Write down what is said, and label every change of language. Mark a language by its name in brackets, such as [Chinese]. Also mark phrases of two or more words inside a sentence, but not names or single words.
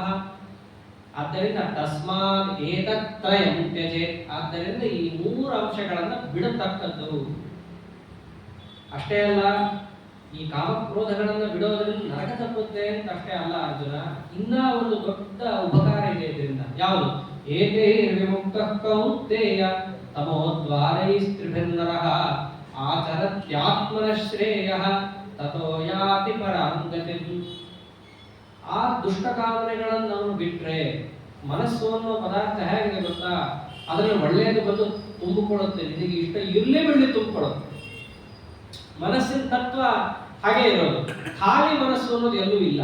[Sanskrit] ಆದ್ದರಿಂದ ತಸ್ಮಾತ್ ಏತತ್ರಯಂ ತ್ಯಜೇತ್. [Kannada] ಆದ್ದರಿಂದ ಈ 3 ಅಂಶಗಳನ್ನ ಬಿಡತಕ್ಕದ್ದು. ಅಷ್ಟೇ ಅಲ್ಲ, ಈ ಕಾಮಕ್ರೋಧಗಳನ್ನ ಬಿಡೋದ್ರಿಂದ ನರಕ ತಪ್ಪುತ್ತೆ ಅಂತ ಅಷ್ಟೇ ಅಲ್ಲ ಅರ್ಜುನ, ಇನ್ನ ಒಂದು ದೊಡ್ಡ ಉಪಕಾರ ಇದೆ ಇದರಿಂದ. ಯಾವುದು? [Sanskrit] ಏತೇ ವಿಮುಕ್ತಃ ಕೌಂತೇಯ ತಮೋದ್ವಾರೈಸ್ತ್ರಿಭಿರ್ನರಃ ಆಚರತ್ಯಾತ್ಮನಃ ಶ್ರೇಯಃ ತತೋ ಯಾತಿ ಪರಾಂ ಗತಿಂ. [Kannada] ಆ ದುಷ್ಟ ಕಾಮನೆಗಳನ್ನು ಅವನು ಬಿಟ್ರೆ, ಮನಸ್ಸು ಅನ್ನೋ ಪದಾರ್ಥ ಹೇಗಿದೆ ಗೊತ್ತಾ? ಅದರಲ್ಲಿ ಒಳ್ಳೆಯದು ಬಂದು ತುಂಬಿಕೊಳ್ಳುತ್ತೆ. ನಿನಗೆ ಇಷ್ಟ ಇರ್ಲಿ ಬಿಡ್ಲಿ ತುಂಬಿಕೊಳ್ಳುತ್ತೆ. ಮನಸ್ಸಿನ ತತ್ವ ಹಾಗೆ ಇರೋದು. ಖಾಲಿ ಮನಸ್ಸು ಅನ್ನೋದು ಎಲ್ಲೂ ಇಲ್ಲ.